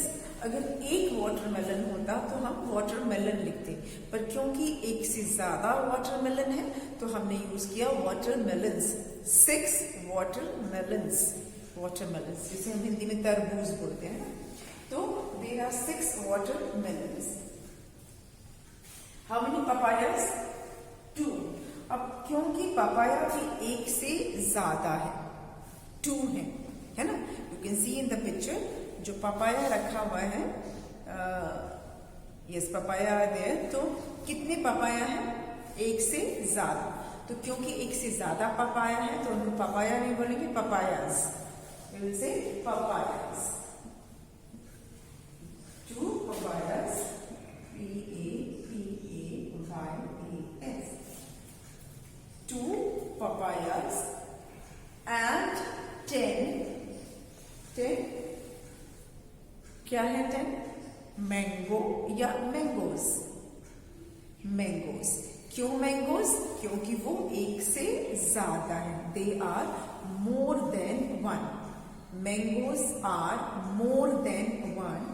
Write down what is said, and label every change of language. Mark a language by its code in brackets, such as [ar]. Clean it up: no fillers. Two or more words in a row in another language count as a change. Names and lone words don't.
[hi] अगर एक वाटरमेलन होता तो हम वाटरमेलन लिखते, पर क्योंकि एक से ज्यादा वाटरमेलन है तो हमने यूज किया वाटरमेलन्स. 6 वाटरमेलन्स. वाटरमेलन्स जिसे हम हिंदी में तरबूज बोलते हैं ना. [en] तो there are 6 watermelons. How many papayas? 2. [hi] अब क्योंकि पपाया भी एक से ज्यादा है, 2 है ना. [en] you can see in the picture [hi] जो पपाया रखा हुआ है. [en] yes, papaya there. [hi] तो कितने पपाया है? एक से ज्यादा. तो क्योंकि एक से ज्यादा पपाया है तो उनको पपाया नहीं बोलेंगे, पपायाज. [en] we will say papayas. 2 papayas. P-A-P-A-Y-A-S. 2 papayas and 10 [hi] क्या है? 10 मैंगो या मैंगोज. मैंगोज. क्यों मैंगोज? क्योंकि वो एक से ज्यादा है. [en] they are more than 1. mangoes are more than 1.